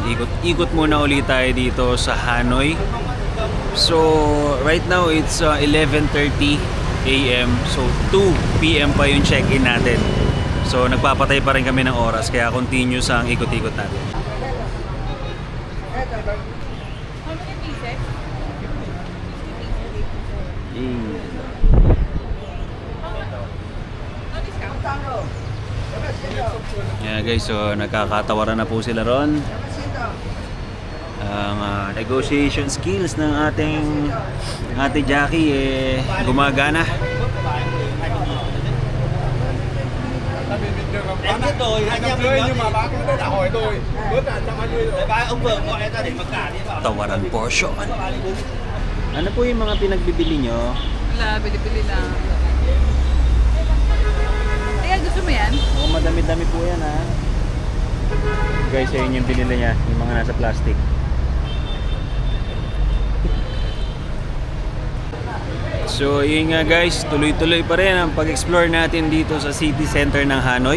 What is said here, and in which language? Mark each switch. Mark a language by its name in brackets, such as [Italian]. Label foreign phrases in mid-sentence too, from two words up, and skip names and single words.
[Filipino] Ikot muna ulit tayo dito sa Hanoi. [English] So right now it's 11:30 AM. [Filipino] So 2 PM pa yung check-in natin. So nagpapatay pa rin kami ng oras kaya continuous ang ikot-ikot natin. [English] Yeah guys, [Filipino] so nagkakatawaran na po sila ron. Ang [English] negotiation skills [Filipino] ng ating Ate Jackie gumagana. [Vietnamese] em biết rồi, anh em mình nhưng mà bác cũng đã hỏi rồi. Bớt cả 120 rồi. Ba ông vừa gọi ra để mặc cả đi vào. [Filipino] Tawaran portion. Ano po yung mga pinagbibili nyo? Wala, bili-bili lang. Kaya gusto mo yan? Oh, madami-dami po yan ha. Guys, ayun yung binili niya, yung mga nasa plastic. So yun nga guys, tuloy-tuloy pa rin ang pag-explore natin dito sa [English] city center [Filipino] ng Hanoi.